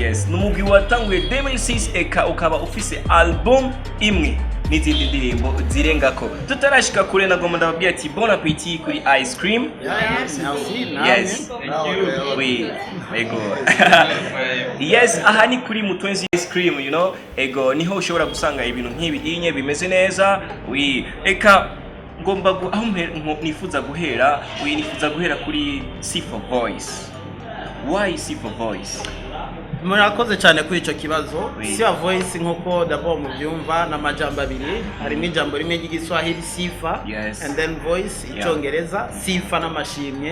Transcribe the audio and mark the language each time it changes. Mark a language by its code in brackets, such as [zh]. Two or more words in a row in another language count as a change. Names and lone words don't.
[rn] Yes, numugwi watanguye 2006 eka ukaba ufise album imwe n'izindi ndirimbo zirengako. Tutarashika kure nagomba ndababwira ati [fr] bon appétit [rn] kuri [en] ice cream. Yes. [fr] Oui. [rn] Ego. Yes, aha ni kuri Mutwenzi [en] ice cream, you know. [rn] Ego niho ushobora gusanga ibintu nk'ibi inye bimeze neza. Oui. Eka ngomba aho nifuza guhera kuri Sifa Voice. [en] Why Sifa Voice? [rn] Murakoze cyane kuri ico kibazo. Sifa Voice nk'uko d'abord mubyumva n'amajambo abiri, harimo ijambo rimwe ry'igiswahili Sifa and then Voice icyongereza Sifa n'amashimye.